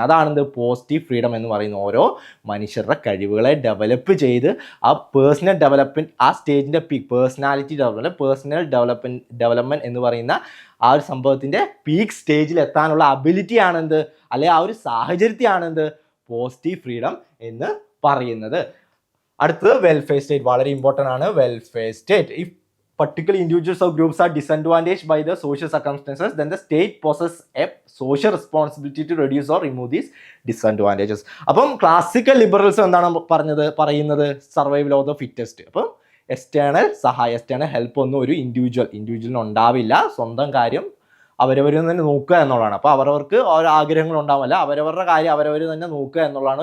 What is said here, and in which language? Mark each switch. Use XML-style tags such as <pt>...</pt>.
<ml>അതാണെന്ത് positive freedom എന്ന് പറയുന്ന ഓരോ മനുഷ്യരുടെ കഴിവുകളെ ഡെവലപ്പ് ചെയ്ത് ആ പേഴ്സണൽ ഡെവലപ്മെൻറ്റ് ആ സ്റ്റേജിൻ്റെ പീക്ക് പേഴ്സണാലിറ്റി പേഴ്സണൽ ഡെവലപ്മെൻറ്റ് എന്ന് പറയുന്ന ആ ഒരു സംഭവത്തിൻ്റെ പീക്ക് സ്റ്റേജിൽ എത്താനുള്ള അബിലിറ്റി ആണെന്ത് അല്ലെ ആ ഒരു സാഹചര്യത്തെയാണെന്ത് പോസിറ്റീവ് ഫ്രീഡം എന്ന് പറയുന്നത്. അടുത്തത് വെൽഫെയർ സ്റ്റേറ്റ്, വളരെ ഇമ്പോർട്ടൻ്റ് ആണ് welfare state.</ml> <en>If particular individuals or groups are disadvantaged by the social circumstances, then the state possesses a social responsibility to reduce or remove these disadvantages.</en> <ml>അപ്പം classical liberals എന്താണ് പറയുന്നത് survival of the fittest. അപ്പം external help ഒന്നും ഒരു ഇൻഡിവിജ്വലിന് ഉണ്ടാവില്ല, സ്വന്തം കാര്യം അവരവർ തന്നെ നോക്കുക എന്നുള്ളതാണ്. അപ്പോൾ അവരവർക്ക് ഓരോ ആഗ്രഹങ്ങൾ ഉണ്ടാവില്ല, അവരവരുടെ കാര്യം അവരവർ തന്നെ നോക്കുക എന്നുള്ളതാണ്.</ml>